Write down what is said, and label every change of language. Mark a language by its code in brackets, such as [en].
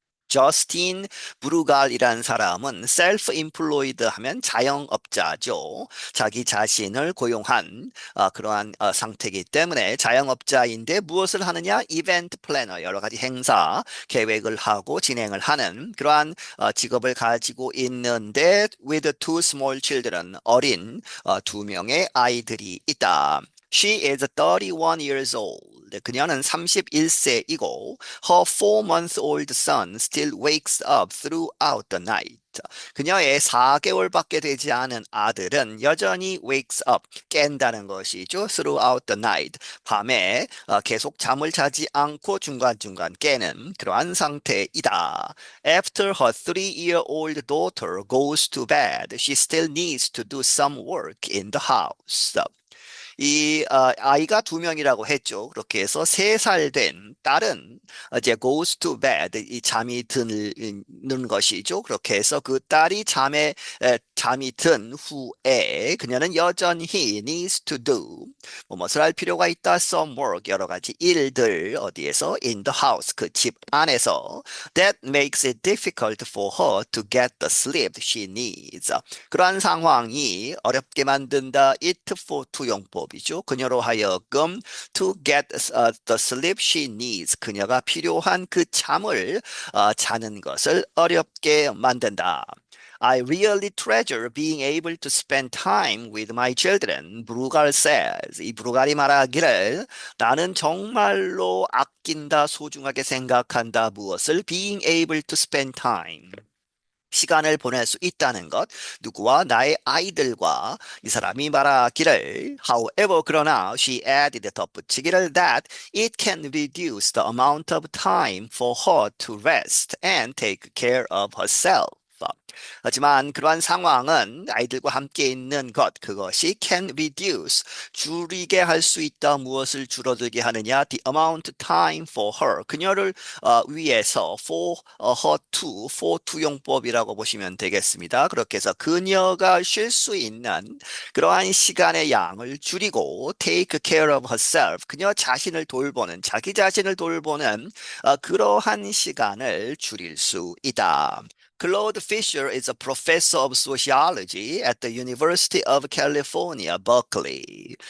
[ko] 저스틴 브루갈이라는 사람은 셀프 임플로이드 하면 자영업자죠. 자기 자신을 고용한 그러한 상태이기 때문에 자영업자인데 무엇을 하느냐? 이벤트 플래너, 여러 가지 행사 계획을 하고 진행을 하는 그러한 직업을 가지고 있는데 [en] with two small children, [ko] 어린 2명의 아이들이 있다. [en] She is 31 years old. [ko] 그녀는 31세이고 [en] her 4-month-old son still wakes up throughout the night. [ko] 그녀의 4개월밖에 되지 않은 아들은 여전히 [en] wakes up, [ko] 깬다는 것이죠. [en] throughout the night. [ko] 밤에 계속 잠을 자지 않고 중간중간 깨는 그러한 상태이다. [en] After her 3-year-old daughter goes to bed, she still needs to do some work in the house. [ko] 이 아이가 2명이라고 했죠. 그렇게 해서 3살 된 딸은 이제 [en] goes to bed, [ko] 이 잠이 드는 것이죠. 그렇게 해서 그 딸이 잠이 든 후에 그녀는 여전히 [en] needs to do [ko] 무엇을 할 필요가 있다. [en] some work, [ko] 여러 가지 일들 어디에서 [en] in the house, [ko] 그 집 안에서. [en] That makes it difficult for her to get the sleep she needs. [ko] 그러한 상황이 어렵게 만든다. [en] it for 투용법이죠. [ko] 그녀로 하여금 [en] to get the sleep she needs. [ko] 그녀가 필요한 그 잠을 자는 것을 어렵게 만든다. [en] I really treasure being able to spend time with my children. 브루갈 says. [ko] 이 브루갈이 말하기를 나는 정말로 아낀다, 소중하게 생각한다. 무엇을? [en] Being able to spend time. [ko] 시간을 보낼 수 있다는 것, 누구와? 나의 아이들과. 이 사람이 말하기를 [en] however, [ko] 그러나 [en] she added, [ko] 덧붙이기를 [en] that it can reduce the amount of time for her to rest and take care of herself. [ko] 하지만 그러한 상황은 아이들과 함께 있는 것, 그것이 [en] can reduce, [ko] 줄이게 할 수 있다. 무엇을 줄어들게 하느냐? [en] The amount time for her, [ko] 그녀를 위해서 [en] for her to, for to용법이라고 보시면 되겠습니다. [ko] 그렇게 해서 그녀가 쉴 수 있는 그러한 시간의 양을 줄이고 [en] take care of herself, [ko] 그녀 자신을 돌보는, 자기 자신을 돌보는 그러한 시간을 줄일 수 있다. [en] Claude Fisher is a professor of sociology at the University of California, Berkeley.